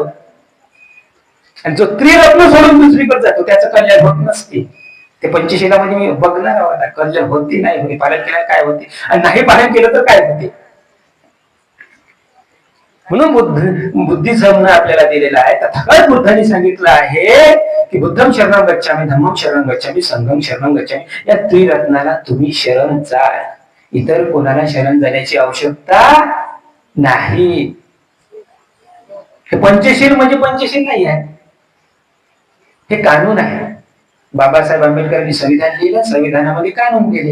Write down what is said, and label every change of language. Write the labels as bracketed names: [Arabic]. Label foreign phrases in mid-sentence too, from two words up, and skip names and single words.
[Marathi] आणि जो त्रिरत्न सोडून दुसरीकडे जातो त्याचं कल्याण होत नसते. ते पंचशीलामध्ये मी बघणार आहोत, कल्याण होती नाही होती, पालन केलं काय होते आणि नाही पालन केलं तर काय होते. म्हणून बुद्धिझमनं आपल्याला दिलेला आहे. तथागत बुद्धांनी सांगितलं आहे की [Pali] बुद्धम शरणम गच्छामि, धम्मम शरणम गच्छामि, संघम शरणम गच्छामि. [Marathi] या त्रिरत्नाला तुम्ही शरण जा, इतर कोणाला शरण जाण्याची आवश्यकता नाही. हे पंचशील म्हणजे पंचशील नाही आहे, हे कानून आहे. बाबासाहेब आंबेडकरांनी संविधान लिहिलं, संविधानामध्ये कानून केले.